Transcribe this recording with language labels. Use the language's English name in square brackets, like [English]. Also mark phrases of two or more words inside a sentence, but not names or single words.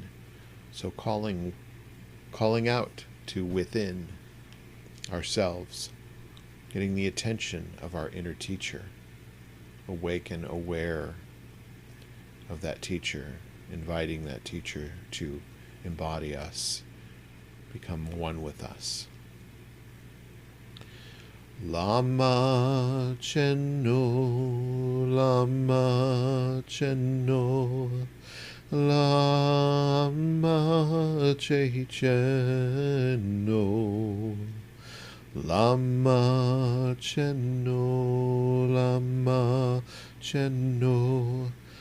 [English] So calling out to within ourselves, getting the attention of our inner teacher, awaken, aware of that teacher, inviting that teacher to embody us, become one with us. [Tibetan] Lama Cheno, Lama Cheno, Lama Cheno, Lama Cheno, Lama Cheno,